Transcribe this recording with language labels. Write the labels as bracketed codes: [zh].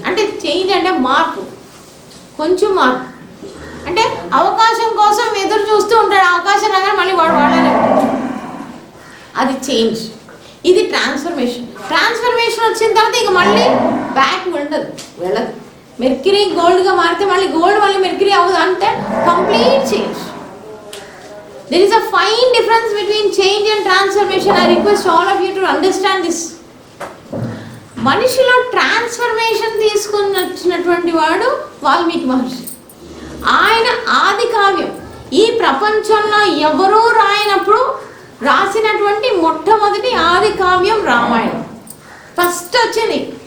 [te] అంటే చేంజ్ అంటే మార్పు, కొంచెం మార్పు. అంటే అవకాశం కోసం ఎదురు చూస్తూ ఉంటాడు, అవకాశం రాగానే మళ్ళీ వాడాలి, అది చేంజ్. ఇది ట్రాన్స్ఫర్మేషన్. ట్రాన్స్ఫర్మేషన్ వచ్చిన తర్వాత ఇక మళ్ళీ బ్యాక్ వెళ్ళదు. మెర్క్యూరీ గోల్డ్గా మారితే మళ్ళీ గోల్డ్ మళ్ళీ మెర్క్యూరీ అవ్వదు. అంటే complete change. [en] There is a fine difference between change and transformation. I request all of you to understand this. [te] మనిషిలో ట్రాన్స్ఫర్మేషన్ తీసుకుని వచ్చినటువంటి వాడు వాల్మీకి మహర్షి. ఆయన ఆది కావ్యం ఈ ప్రపంచంలో ఎవరూ రాయనప్పుడు రాసినటువంటి మొట్టమొదటి ఆది కావ్యం రామాయణం. ఫస్ట్ వచ్చింది.